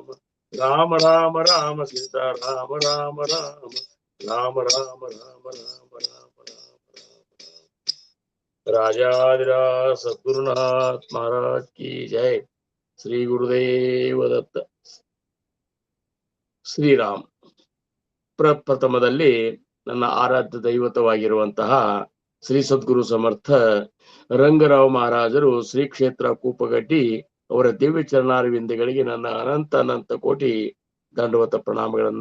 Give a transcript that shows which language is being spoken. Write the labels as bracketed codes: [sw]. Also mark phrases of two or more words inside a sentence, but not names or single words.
[hi] राम राम राम सीता राम राम राम. राम राम राम राम राम राम. राजाधिराज सद्गुरुनाथ महाराज की जय. श्री गुरुदेव दत्त. [kn] ಶ್ರೀರಾಮ್. ಪ್ರಪ್ರಥಮದಲ್ಲಿ ನನ್ನ ಆರಾಧ್ಯ ದೈವತವಾಗಿರುವಂತಹ ಶ್ರೀ ಸದ್ಗುರು ಸಮರ್ಥ ರಂಗರಾವ್ ಮಹಾರಾಜರು ಶ್ರೀ ಕ್ಷೇತ್ರ ಕೂಪಗಡ್ಡಿ ಅವರ ದಿವ್ಯ ಚರಣಾರವಿಂದಗಳಿಗೆ ನನ್ನ ಅನಂತ ಅನಂತ ಕೋಟಿ ದಂಡವತ ಪ್ರಣಾಮಗಳನ್ನ